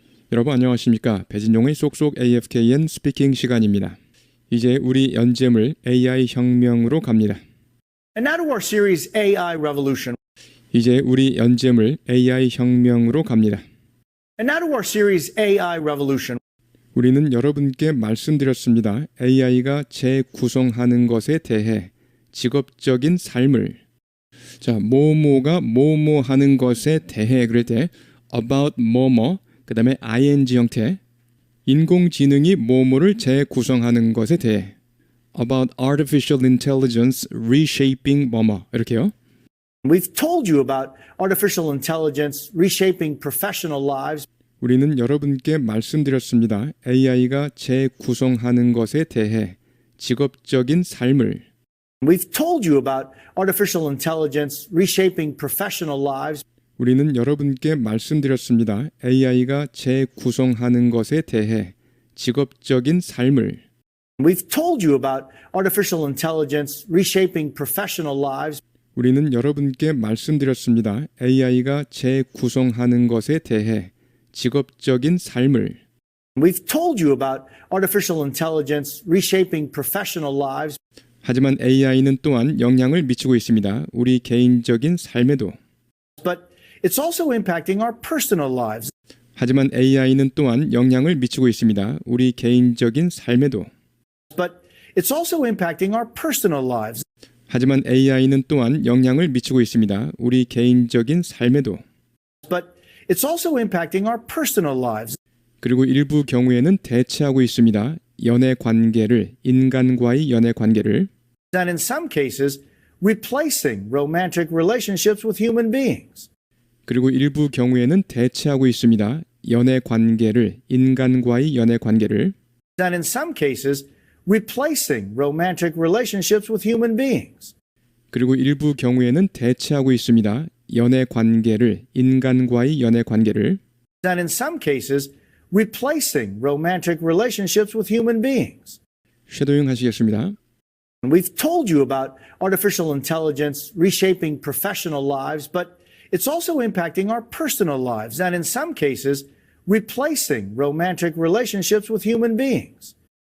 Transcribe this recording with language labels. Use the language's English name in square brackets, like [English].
[Korean] 여러분 안녕하십니까? 배진용의 쏙쏙 AFKN 스피킹 시간입니다. 이제 우리 연재물 AI 혁명으로 갑니다. [English] And now to our series AI Revolution. [Korean] 이제 우리 연재물 AI 혁명으로 갑니다. [English] And now to our series AI Revolution. [Korean] 우리는 여러분께 말씀드렸습니다. AI가 재구성하는 것에 대해 직업적인 삶을 뭐뭐가 뭐뭐 하는 것에 대해 그럴 때 about 뭐뭐 그 다음에 ing 형태 인공지능이 뭐뭐를 재구성하는 것에 대해 [English] about artificial intelligence reshaping [Korean] 뭐뭐 이렇게요. [English] We've told you about artificial intelligence reshaping professional lives. [Korean] 우리는 여러분께 말씀드렸습니다. AI가 재구성하는 것에 대해 직업적인 삶을 [English] We've told you about artificial intelligence reshaping professional lives. [Korean] 우리는 여러분께 말씀드렸습니다. AI가 재구성하는 것에 대해 직업적인 삶을 [English] We've told you about artificial intelligence reshaping professional lives. [Korean] 우리는 여러분께 말씀드렸습니다. AI가 재구성하는 것에 대해 직업적인 삶을 [English] We've told you about artificial intelligence reshaping professional lives. [Korean] 하지만 AI는 또한 영향을 미치고 있습니다. 우리 개인적인 삶에도. [English] But it's also impacting our personal lives. [Korean] 하지만 AI는 또한 영향을 미치고 있습니다. 우리 개인적인 삶에도. [English] But it's also impacting our personal lives. [Korean] 하지만 AI는 또한 영향을 미치고 있습니다. 우리 개인적인 삶에도. [English] But it's also impacting our personal lives. [Korean] 그리고 일부 경우에는 대체하고 있습니다. 연애 관계를, 인간과의 연애 관계를. [English] And in some cases, replacing romantic relationships with human beings. [Korean] 그리고 일부 경우에는 대체하고 있습니다. 연애 관계를, 인간과의 연애 관계를. [English] And in some cases, replacing romantic relationships with human beings. [Korean] 그리고 일부 경우에는 대체하고 있습니다. 연애 관계를, 인간과의 연애 관계를. [English] And in some cases, replacing romantic relationships with human beings. [Korean] 쉐도잉 하시겠습니다. [English] We've told you about artificial intelligence reshaping professional lives, but it's also impacting our personal lives, and in some cases, replacing romantic relationships with human beings.